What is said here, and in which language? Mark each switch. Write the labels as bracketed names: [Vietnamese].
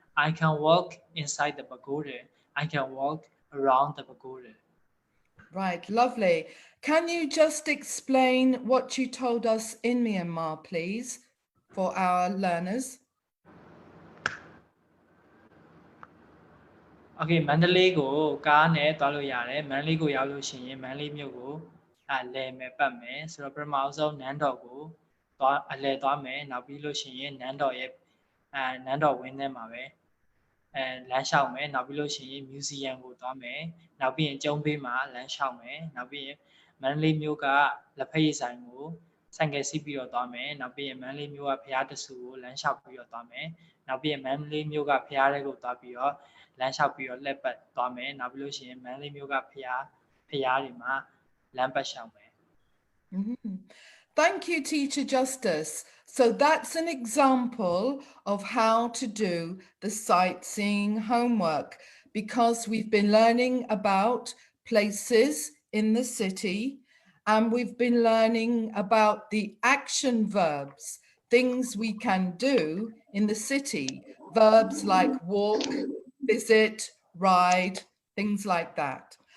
[English] I can walk inside the pagoda. I can walk around the pagoda. Right, lovely. Can you just explain what you told us in Myanmar, please, for our learners? [Burmese] Okay, မန္တလေးကိုကားနဲ့သွားလို့ရတယ်မန္တလေးကိုရောက်လို့ရှိရင်မန္တလေးမြို့ကိုလဲမယ်ပတ်မယ်ဆိုတော့ပထမအောင်ဆုံးနန်းတော်ကိုသွားလဲသွားမယ်နောက်ပြီးလို့ရှိရင်နန်းတော်ရဲ့နန်းတော်ဝင်းထဲမှာပဲ လမ်းလျှောက်မယ်နောက်ပြီးလို့ရှိရင် museum ကိုသွားမယ်နောက်ပြီးရင်ကျုံးဘေးမှာလမ်းလျှောက်မယ်နောက်ပြီးရင်မန္တလေးမြို့ကလက်ဖက်ရည်ဆိုင်ကိုဆိုင်ကယ်စီးပြီးတော့သွားမယ်နောက်ပြီးရင်မန္တလေးမြို့ကဖျားတဆူကိုလမ်းလျှောက်ပြီးတော့သွားမယ်နောက်ပြီးရင်မန္တလေးမြို့ကဖျားတွေကိုသွားပြီးတော့လမ်းလျှောက်ပြီးတော့လှည့်ပတ်သွားမယ်နောက်ပြီးလို့ရှိရင်မန္တလေးမြို့ကဖျားတွေမှာလမ်းပတ်ရှောင်မယ် [English] Thank you, Teacher Justice. So that's an example of how to do the sightseeing homework, because we've been learning about places in the city and we've been learning about the action verbs, things we can do in the city, verbs like walk, visit, ride, things like that.